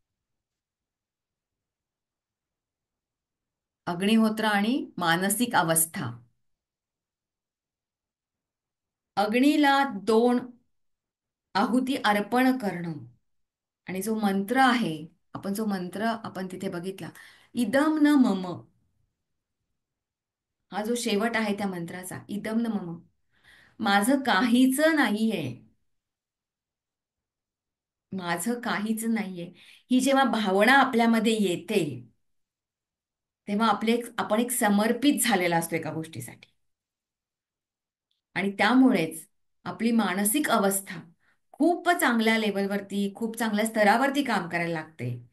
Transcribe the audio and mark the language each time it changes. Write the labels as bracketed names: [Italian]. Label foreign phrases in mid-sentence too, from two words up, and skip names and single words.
[Marathi] अग्निहोत्र आणि मानसिक अवस्था. अग्नीला 2 आहुती अर्पण करणं आणि जो मंत्र आहे, जो मंत्र आपण तिथे बघितला, [Sanskrit] इदम न मम, [Marathi] हा जो शेवट आहे त्या मंत्राचा, [Sanskrit] इदम न मम, [Marathi] माझं काहीच नाहीये, माझं काहीच नाहीये, ही जेव्हा भावना आपल्यामध्ये येते तेव्हा आपण एक समर्पित झालेला असतो एका गोष्टीसाठी. आणि त्यामुळेच आपली मानसिक अवस्था खूप चांगल्या लेवलवरती, खूप चांगल्या स्तरावरती काम करायला लागते.